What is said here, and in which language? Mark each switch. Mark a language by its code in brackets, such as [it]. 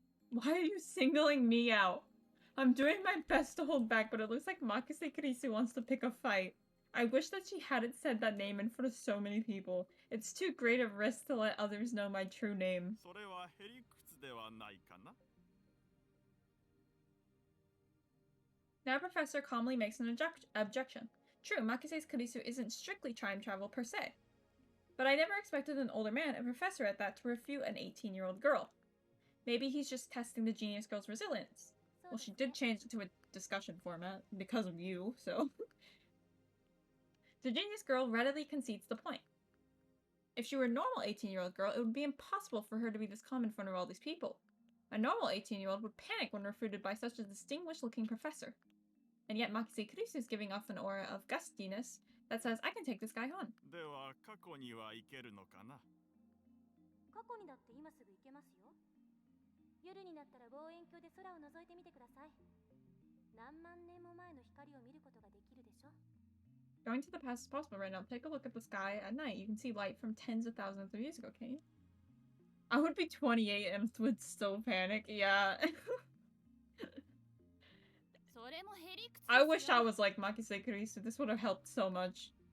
[en] Why are you singling me out? I'm doing my best to hold back, but it looks like Makise Kurisu wants to pick a fight. I wish that she hadn't said that name in front of so many people. It's too great a risk to let others know my true name. [ja] それはへりくつではないかな。 [en] Now Professor calmly makes an objection. True, Makise Kurisu isn't strictly time travel per se. But I never expected an older man, a professor at that, to refute an 18-year-old girl. Maybe he's just testing the genius girl's resilience. Well, she did change it to a discussion format because of you, so... The genius girl readily concedes the point. If she were a normal 18-year-old girl, it would be impossible for her to be this calm in front of all these people. A normal 18-year-old would panic when refuted by such a distinguished-looking professor. And yet Makise Kurisu is giving off an aura of gustiness that says, I can take this guy on. [ja] では過去には行けるのかな。過去にだって今すぐ行けますよ。夜になったら望遠鏡で空を覗いてみてください。何万年も前の光を見ることができるでしょ。 [en] Going to the past is possible right now. Take a look at the sky at night. You can see light from tens of thousands of years ago, can't you? I would be 28 and would still panic. Yeah. I wish I was like Makise Kurisu. This would have helped so much.